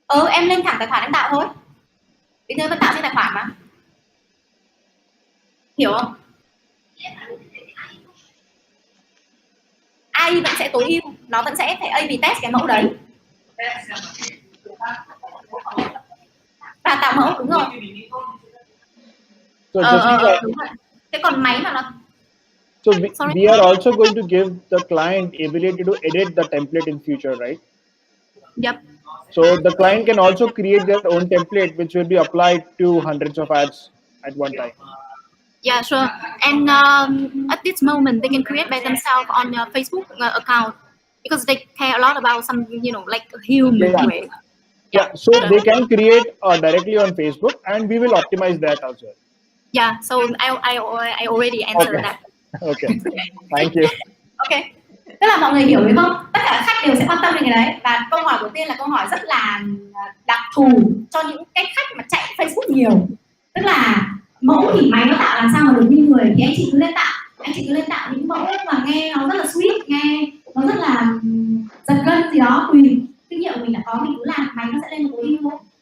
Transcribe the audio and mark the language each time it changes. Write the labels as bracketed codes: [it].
[vi] Em lên thẳng tài khoản em tạo thôi, bây giờ vẫn tạo trên tài khoản mà, hiểu không? AI vẫn sẽ tối ưu, nó vẫn sẽ phải A/B test cái mẫu đấy và tạo mẫu, đúng rồi. Đúng rồi. Thế còn máy mà nó [en] So we are also going to give the client ability to edit the template in future, right? Yep. So the client can also create their own template, which will be applied to hundreds of ads at one time. Yeah, sure. And at this moment, they can create by themselves on your Facebook account because they care a lot about some, like a human way. Yeah, so they can create directly on Facebook, and we will optimize that as well. Yeah, so I already answered that. Okay, thank you. Okay. [vi] Tức là mọi người hiểu đúng không? Tất cả các khách đều sẽ quan tâm đến cái đấy. Và câu hỏi đầu tiên là câu hỏi rất là đặc thù cho những cái khách mà chạy Facebook nhiều. Tức là mẫu thì máy nó tạo làm sao mà được như người, thì anh chị cứ lên tạo. Anh chị cứ lên tạo những mẫu mà nghe nó rất là sweet, nghe nó rất là giật gân gì đó, tùy kinh nghiệm của mình đã có, mình cứ làm, máy nó sẽ lên một tối ưu thôi.